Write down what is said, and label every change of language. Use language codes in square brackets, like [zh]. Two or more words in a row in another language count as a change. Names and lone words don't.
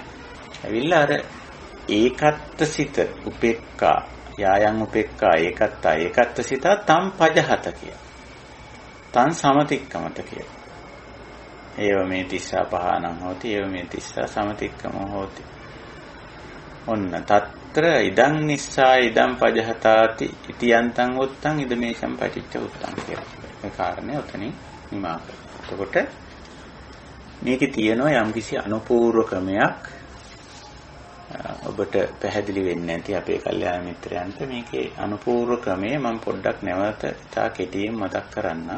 [si] ඇවිල්ලා අර [pi] ඒකත්ත සිත උපේක්ඛා යායන් උපේක්ඛා ඒකත්ත සිත තම් පජහත කිය. තන් සමතික්කමත කිය. ඒව මේ තිස්සා පහනං හෝති ඒව මේ තිස්සා සමතික්කම හෝති. ඔන්න තත්‍ර ඉදං නිස්සා ඉදං පජහතාති ඉති යන්තං උත්තං ඉදමේෂං පටිච්ච උත්තං කියලා. [si] මේ කාරණේ උතනින් නිමා කරනවා. එතකොට මේකේ තියෙනවා යම්කිසි අනුපූර්ව ක්‍රමයක් ඔබට පැහැදිලි වෙන්නේ නැති අපේ කල්යාණ මිත්‍රයන්ට මේකේ අනුපූර්ව ක්‍රමය මම පොඩ්ඩක් නැවත ඉතා කෙටියෙන් මතක් කරන්නම්.